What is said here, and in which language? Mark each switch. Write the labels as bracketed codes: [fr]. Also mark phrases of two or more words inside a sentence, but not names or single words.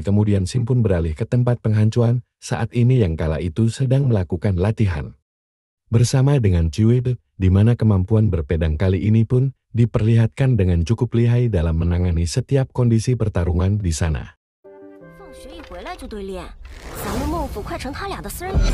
[id] Kemudian Xing pun beralih ke tempat penghancuran saat ini yang kala itu sedang melakukan latihan bersama dengan Jiwei, di mana kemampuan berpedang kali ini pun diperlihatkan dengan cukup lihai dalam menangani setiap kondisi pertarungan di sana. [zh] 放学一回来就对练，咱们孟府快成他俩的私人。